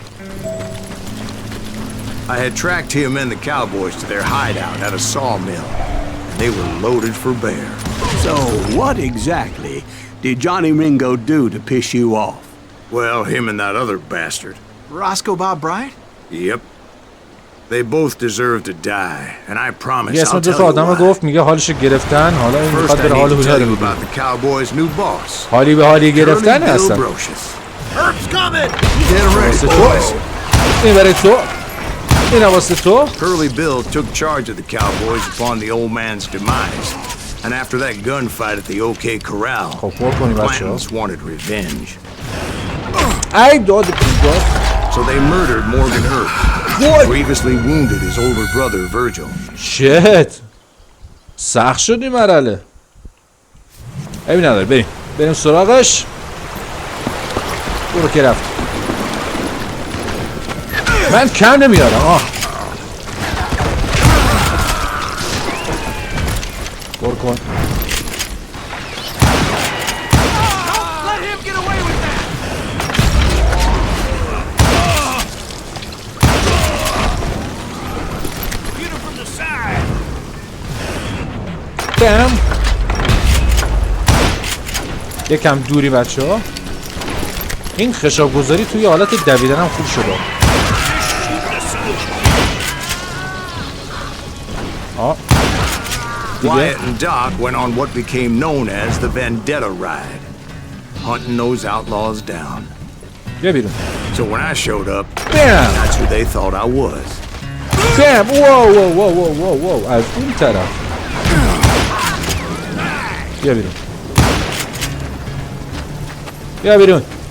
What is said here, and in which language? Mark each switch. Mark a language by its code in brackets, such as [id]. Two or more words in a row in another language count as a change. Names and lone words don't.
[en] I had tracked him and the cowboys to their hideout at a sawmill, and they were loaded for bear. So, what exactly did Johnny Ringo do to piss you off? Well, him and that other bastard. Roscoe Bob Bryant? Yep. They both deserve to die, and I promise I'll tell you why. [fa] گفت میگه حالشو گرفتن. حالا این میخواد بره حالو [en] tell you about the cowboys' new boss. [fa] حالی به حالی گرفتن هستن. [en] Herb's coming! Get ready, boys. [fa] این برای تو. این واسه تو. [en] Curly Bill took charge of the cowboys upon the old man's demise, and after that gunfight at the OK Corral, Clantons wanted revenge. [fa] ای داد [en] So they murdered Morgan Hurt, grievously wounded his older brother Virgil. [fa] شت سخت شد این مرحله. عیبی نداره بریم سراغش. برو که رفت. من کم نمیارم. بر کن. [en] Let him get away with that! Get him from the side! [fa] دم. یکم دوری بچه ها. این خشاب گذاری توی حالت دویدن هم خوب شده. [en] Wyatt and Doc went on what became known as the Vendetta Ride, hunting those outlaws down. [fa] بیا بیرون. [en] So when I showed up, Bam! that's who they thought I was. [fa] بم. واو از اون طرف. بیا بیرون. بیا بیرون.